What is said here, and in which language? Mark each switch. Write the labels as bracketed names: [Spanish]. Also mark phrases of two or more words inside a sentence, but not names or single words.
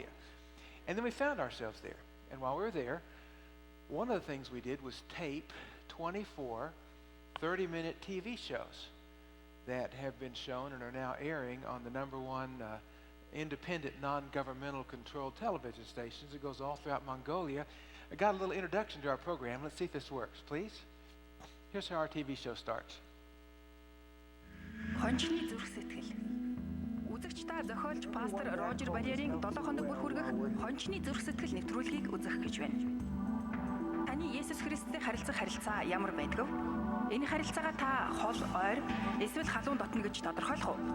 [English] And then we found ourselves there. And while we were there, one of the things we did was tape 24 30-minute TV shows that have been shown and are now airing on the #1 independent, non-governmental controlled television stations. It goes all throughout Mongolia. I got a little introduction to our program. Let's see if this works, please. Here's how our TV show starts. [Mongolian] Хончны зүрх сэтгэл. Үзэгч та зохиолч пастор Рожер Барьерийн 7 хоног бүр хүргэх Хончны зүрх сэтгэл нэвтрүүлгийг үзэх гэж байна. Таны Есүс Христтэй харилцах харилцаа ямар байдг вэ? Энэ харилцаагаа та хол, ойр, эсвэл халуун дотно гэж тодорхойлох уу?